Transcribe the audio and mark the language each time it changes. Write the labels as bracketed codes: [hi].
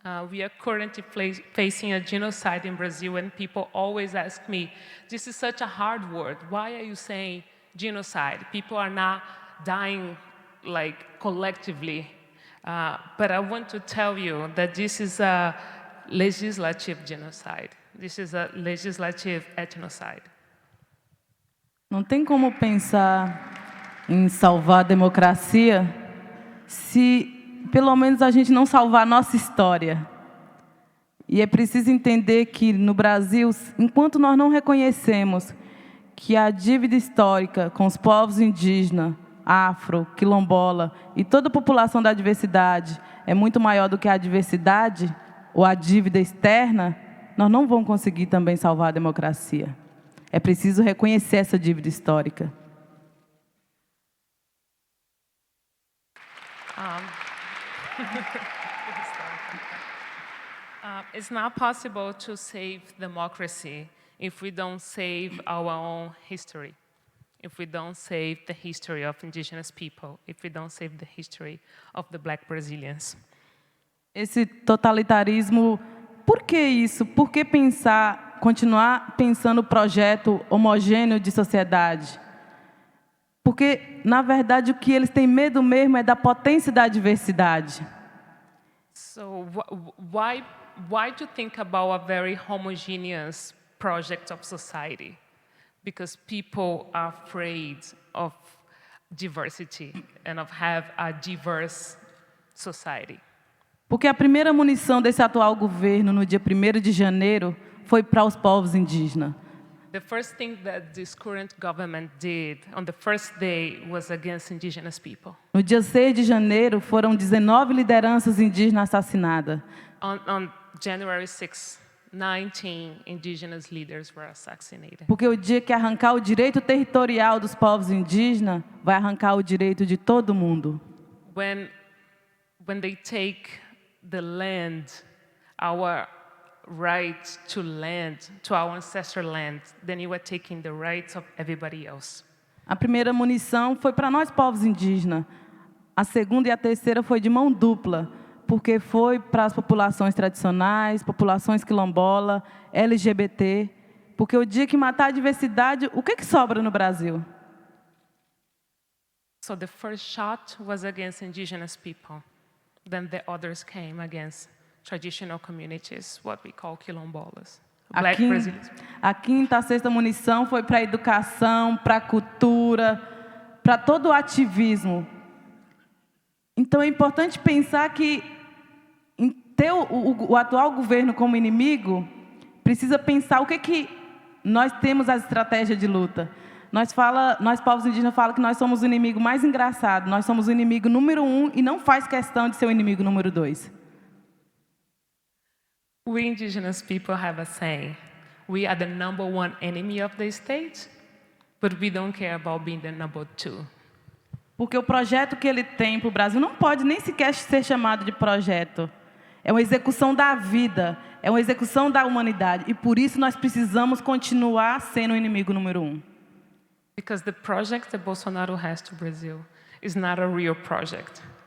[en] We are currently facing a genocide in Brazil, and people always ask me, this is such a hard word. Why are you saying genocide? People are not dying collectively. But I want to tell you that this is a legislative genocide. This is a legislative ethnocide. [pt] Não tem como pensar em salvar a democracia se pelo menos a gente não salvar a nossa história. E é preciso entender que no Brasil, enquanto nós não reconhecemos que a dívida histórica com os povos indígenas, afro, quilombola e toda a população da diversidade é muito maior do que a diversidade ou a dívida externa, nós não vamos conseguir também salvar a democracia. É preciso reconhecer essa dívida histórica. [en] It's not possible to save democracy if we don't save our own history, if we don't save the history of indigenous people, if we don't save the history of the Black Brazilians. [pt] Esse totalitarismo, por que isso? Por que continuar pensando o projeto homogêneo de sociedade? Porque, na verdade, o que eles têm medo mesmo é da potência da diversidade. [en] So why to think about a very homogeneous project of society? Because people are afraid of diversity and of have a diverse society. [pt] Porque a primeira munição desse atual governo, no dia 1º de janeiro, foi para os povos indígenas. [en] The first thing that this current government did on the first day was against indigenous people. [pt] No dia 6 de janeiro, foram 19 lideranças indígenas assassinadas. [en] On January 6, 19 indigenous leaders were assassinated. [pt] Porque o dia que arrancar o direito territorial dos povos indígenas, vai arrancar o direito de todo mundo. [en] When they take the land, our right to land, to our ancestral land, then you are taking the rights of everybody else. [pt] A primeira munição foi para nós, povos indígenas. A segunda e a terceira foi de mão dupla, porque foi para as populações tradicionais, populações quilombola, LGBT. Porque o dia que matar a diversidade, o que sobra no Brasil? [en] So the first shot was against indigenous people. Then the others came against traditional communities, what we call quilombolas. Black Brazilians. [pt] A quinta, a sexta munição foi para a educação, para a cultura, para todo o ativismo. Então é importante pensar que ter o atual governo como inimigo, precisa pensar o que nós temos as estratégias de luta. Nós povos indígenas falamos que nós somos o inimigo mais engraçado, nós somos o inimigo número 1 e não faz questão de ser o inimigo número 2. [en] We indigenous people have a saying, we are the number 1 enemy of the state, but we don't care about being the number 2. [pt] Porque o projeto que ele tem para o Brasil não pode nem sequer ser chamado de projeto. É uma execução da vida, é uma execução da humanidade. E por isso nós precisamos continuar sendo o inimigo número 1. [en] Because the project that Bolsonaro has to Brazil is not a real project.